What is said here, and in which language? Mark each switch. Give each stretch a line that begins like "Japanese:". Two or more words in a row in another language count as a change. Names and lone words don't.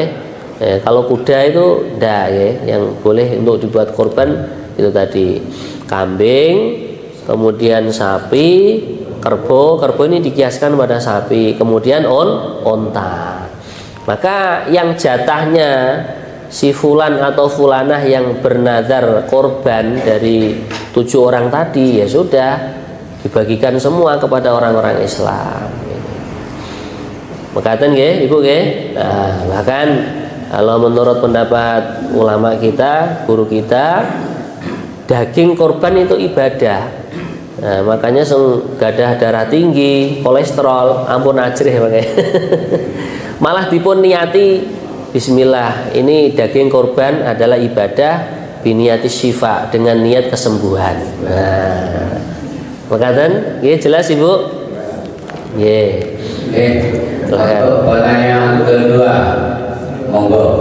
Indonesian: Kalau kuda itu ndak ya, yang boleh untuk dibuat korban itu tadi kambing, kemudian sapi, kerbau ini dikiaskan pada sapi, kemudian onta. Maka yang jatahnya si fulan atau fulanah yang bernazar korban dari 7 orang tadi, ya sudah dibagikan semua kepada orang-orang Islam.
Javanese: Makatan nggih ibu nggih.
Indonesian: Nah, bahkan kalau menurut pendapat ulama kita, guru kita, daging korban itu ibadah. Nah, makanya gadah darah tinggi, kolesterol,
Javanese: ampun ajrih makanya. Malah dipun niati
Indonesian: bismillah, ini daging korban adalah ibadah biniati syifa, dengan niat kesembuhan. Nah, makatan, ya jelas ibu. Ya. Untuk pertanyaan kedua, monggo.